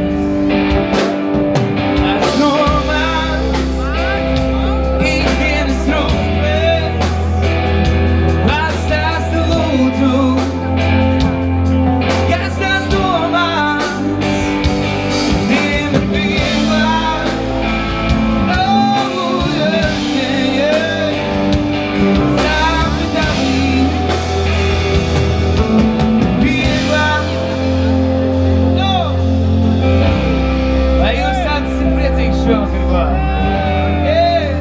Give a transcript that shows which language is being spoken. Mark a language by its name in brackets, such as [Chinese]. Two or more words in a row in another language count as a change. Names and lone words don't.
[Latvian] Tas nomāks ikdienas rūpes. Pastāsti lūdzu, kas tās domās. Diena vieglāk. [English] Oh, yeah, yeah, yeah. [Latvian] Sāpi dalīt, vieglāk. Oh. Vai jūs tāds esat priecīgs šovakar?